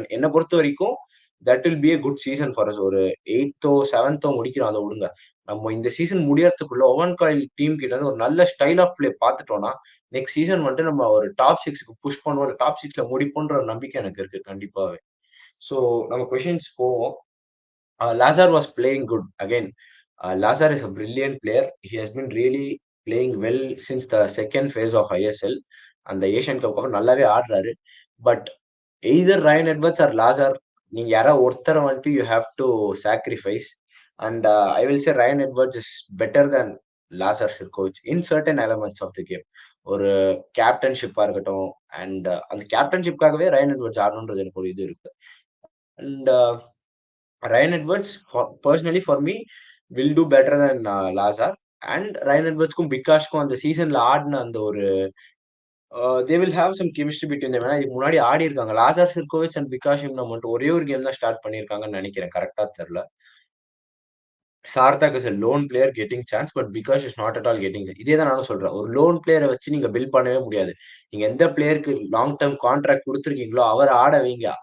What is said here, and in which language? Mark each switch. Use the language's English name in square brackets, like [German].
[Tamil] என்ன பொறுத்தவரைக்கும் [English] That will be a good season for us. [Tamil] ஒரு 8தோ, 7தோ முடிக்கிறோம் அத விடுங்க. நம்ம இந்த சீசன் முடியறதுக்குள்ள ஓவன் காயில் டீம் கிட்ட இருந்து ஒரு நல்ல ஸ்டைல் ஆஃப் பிளே பார்த்துட்டோம்னா, நெக்ஸ்ட் சீசன் வந்துட்டு நம்ம ஒரு டாப் 6க்கு புஷ் பண்ணுவோம். டாப் 6ல முடிப்போம்ன்ற ஒரு நம்பிக்கை எனக்கு இருக்கு கண்டிப்பாவே. ஸோ நம்ம கொஸ்டின்ஸ் போவோம். [English] Lazar was playing good. Again, Lazar is a brilliant player. He has been really playing well since the second phase of ISL. [Tamil] அந்த ஏசியன் கப் அப்புறம் நல்லாவே ஆடுறாரு. But either Ryan Edwards R லாசர் நீங்க யாராவது ஒருத்தர வந்துட்டு [English] You have to sacrifice. And I will say Ryan Edwards is better than Lazar's coach in certain elements of the game. [Tamil] ஒரு கேப்டன்ஷிப்பா இருக்கட்டும் அண்ட் அந்த கேப்டன்ஷிப்காகவே ரயன் எட்வர்ட்ஸ் ஆடணுன்றது எனக்கு ஒரு இது இருக்கு. [English] And Ryan Edwards, personally for me, will do better than Lazar. [Tamil] And Ryan Edwardsக்கும், பிக்காஷ்க்கும் அந்த சீசன்ல ஆடுன அந்த ஒரு [English] They will have some chemistry between them. [Tamil] ஏன்னா இதுக்கு முன்னாடி ஆடியிருக்காங்க. லாசர் சிர்கோவிச் அண்ட் பிகாஷ் இம்னா மட்டும் ஒரே ஒரு கேம் தான் ஸ்டார்ட் பண்ணியிருக்காங்கன்னு நெனைக்கிறேன். கரெக்ட்டா தெர்ல. [English] Sarthak is a lone player getting chance. But Bikash is not at all getting chance. [Tamil] இதே தான் நானும் சொல்றேன். ஒரு லோன் பிளேயர வச்சு நீங்க பில்ட் பண்ணவே முடியாது. நீங்க எந்த பிளேயருக்கு லாங் டெர்ம் கான்ட்ராக்ட் குடுத்துருக்கீங்களோ, அவர ஆட வைங்க.